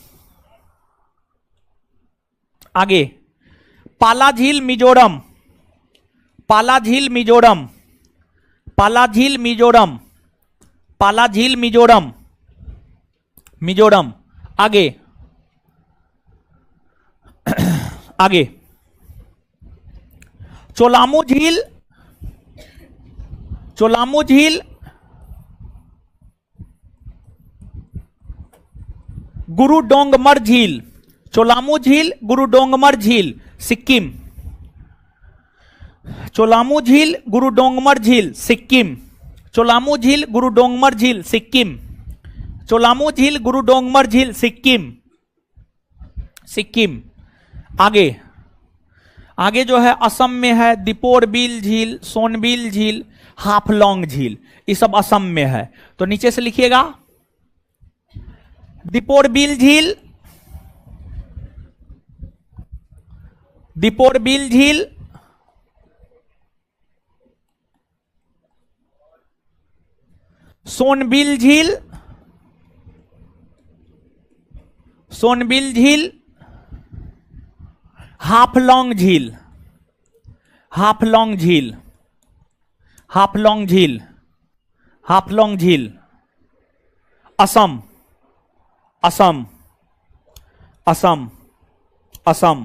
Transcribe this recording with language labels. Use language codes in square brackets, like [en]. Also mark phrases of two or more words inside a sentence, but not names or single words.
[hi] आगे पाला झील मिजोरम, पाला झील मिजोरम, पाला झील मिजोरम, पाला झील मिजोरम, मिजोरम। आगे, आगे चोलामू झील, चोलामू झील गुरु डोंगमर झील, चोलामू झील गुरु डोंगमर झील सिक्किम, चोलामू झील गुरु डोंगमर झील सिक्किम, चोलामू झील गुरु डोंगमर झील सिक्किम, चोलामू झील गुरु डोंगमर झील सिक्किम, सिक्किम। आगे, आगे जो है असम में है दीपोरबिल झील, सोनबिल झील, हाफलॉन्ग झील, ये सब असम में है। तो नीचे से लिखिएगा दीपोरबिल झील, दीपोरबिल झील, सोनबिल झील, सोनबिल झील, हाफलॉन्ग झील, हाफलॉन्ग झील, हाफलॉन्ग झील, हाफलॉन्ग झील, असम, असम, असम, असम।